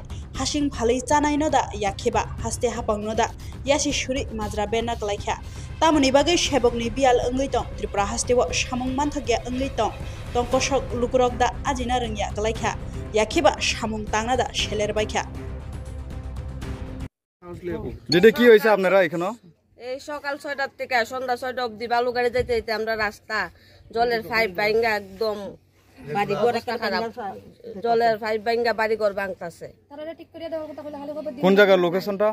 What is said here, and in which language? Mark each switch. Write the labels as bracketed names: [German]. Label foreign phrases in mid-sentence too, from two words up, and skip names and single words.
[Kok Borok] Hasing phalai chanaino da yakheba haste hapangno da yasi shuri majra berna klaikha. Tamoni bagay shebokni bial ongoi tong Tripura hasteo samung manthokya ongoi tong tongkosok lukurok da ajina rengya klaikha yakheba samung tangna da selerbaikha [Bangla] দিদি কি হইছে আপনারা এখানে এই সকাল ৬টার থেকে সন্ধ্যা ৬টা অবধি বালু গাড়ি যাইতে যাইতে আমরা রাস্তা জলের পাইপ ভাঙা একদম বাড়ি ঘর খারাপ জলের পাইপ ভাঙা বাড়ি ঘর ভাঙতাছে কোন জায়গার লোকেশনটা